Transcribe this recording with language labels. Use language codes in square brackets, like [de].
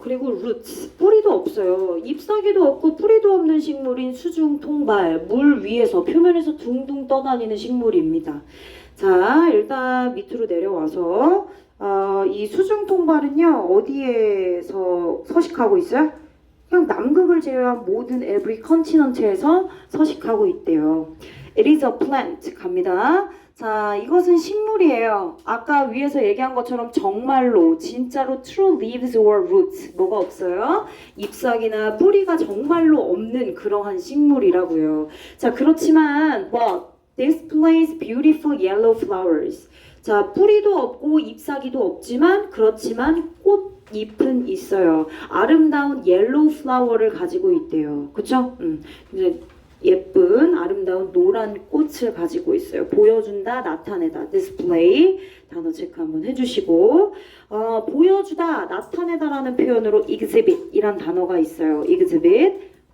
[ko] 그리고 roots, 뿌리도 없어요. 잎사귀도 없고 뿌리도 없는 식물인 수중통발, 물 위에서 표면에서 둥둥 떠다니는 식물입니다. 자, 일단 밑으로 내려와서 이 수중통발은요. 어디에서 서식하고 있어요? 그냥 남극을 제외한 모든 [en] every continent [ko] 에서 서식하고 있대요. [en] It is a plant [ko] 갑니다. 자, 이것은 식물이에요. 아까 위에서 얘기한 것처럼 정말로 진짜로 [en] true leaves or roots [ko] 뭐가 없어요? 잎사귀나 뿌리가 정말로 없는 그러한 식물이라고요. 자, 그렇지만 [en] but displays beautiful yellow flowers. [ko] 자, 뿌리도 없고 잎사귀도 없지만 그렇지만 꽃잎은 있어요. 아름다운 옐로우 플라워를 가지고 있대요. 그쵸? 이제 예쁜 아름다운 노란 꽃을 가지고 있어요. 보여준다, 나타내다, display 단어 체크 한번 해주시고 보여주다, 나타내다라는 표현으로 exhibit 이란 단어가 있어요. exhibit